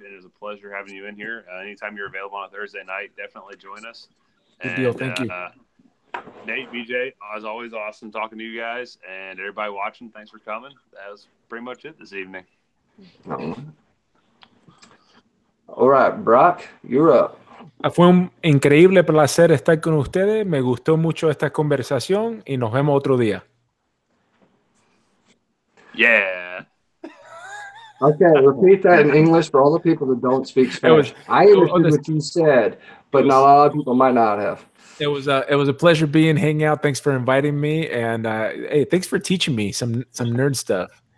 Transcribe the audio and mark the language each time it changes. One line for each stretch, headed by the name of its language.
English: It is a pleasure having you in here. Anytime you're available on a Thursday night, definitely join us. Good deal. Thank you. Nate, BJ, as always, awesome talking to you guys. And everybody watching, thanks for coming. That was pretty much it this evening. All right, Brock, you're up.
Spanish: Fue un increíble placer estar con ustedes. Me gustó mucho esta conversación y nos vemos otro día.
English: Yeah. Okay, repeat that in English for all the people that don't speak Spanish. I understood what you said, but not a lot of people might not have. It was a pleasure hanging out. Thanks for inviting me, and hey, thanks for teaching me some nerd stuff.